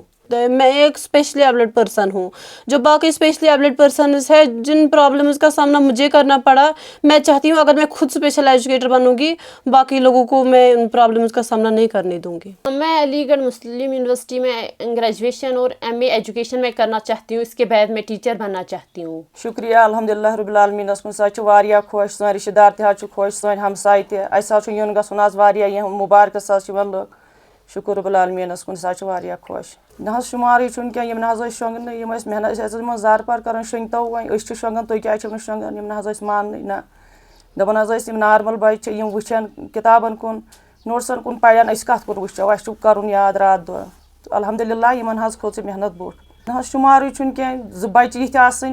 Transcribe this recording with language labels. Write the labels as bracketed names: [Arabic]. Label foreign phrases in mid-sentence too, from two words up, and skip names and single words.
[Urdu] میں ایک [English] specially abled person [Urdu] ہوں. جو باقی [English] specially abled persons [Urdu] ہے جن پرابلمز کا سامنا مجھے کرنا پڑا، میں چاہتی ہوں اگر میں خود [English] special educator [Urdu] بنوں گی باقی لوگوں کو میں ان پرابلمز کا سامنا نہیں کرنے دوں گی. میں علی گڑھ مسلم یونیورسٹی میں گریجویشن اور MA ایجوکیشن میں کرنا چاہتی ہوں. اس کے بعد میں ٹیچر بننا چاہتی ہوں. [Kashmiri] شکریہ الحمدللہ رب العالمینس کن سا واریاہ خوش، سٲنۍ رشتہٕ دار تہِ حظ چھِ خوش، سٲنۍ ہمساے تہِ. اَسہِ حظ چھُ یُن گژھُن آز واریاہ یِم مُبارکس حظ چھِ یِوان لُکھ. شکر رب العالمیٖنَس کُن سا چھِ واریاہ خۄش نہ حظ شُمارٕے چھُنہٕ کینٛہہ یِم نہ حظ ٲسۍ شۄنٛگنٕے یِم ٲسۍ محنت أسۍ حظ ٲسۍ یِمن زارٕ پار کران شۄنٛگتو وۄنۍ أسۍ چھِ شۄنٛگان تُہۍ کیازِ چھِو نہٕ شۄنٛگان یِم نہ حظ ٲسۍ ماننٕے نہ دَپان حظ ٲسۍ یِم نارمل بچہِ چھِ یِم وٕچھن کِتابن کُن نوٹسن کُن پرن أسۍ کتھ کُن وٕچھو اَسہِ چھُ کرُن یاد رات دۄہ الحمدُاللہ یِمن حظ کھوٚت سُہ محنت بوٚٹھ نہ حظ شُمارٕے چھُنہٕ کینٛہہ 2 بچہِ یِتھۍ آسٕنۍ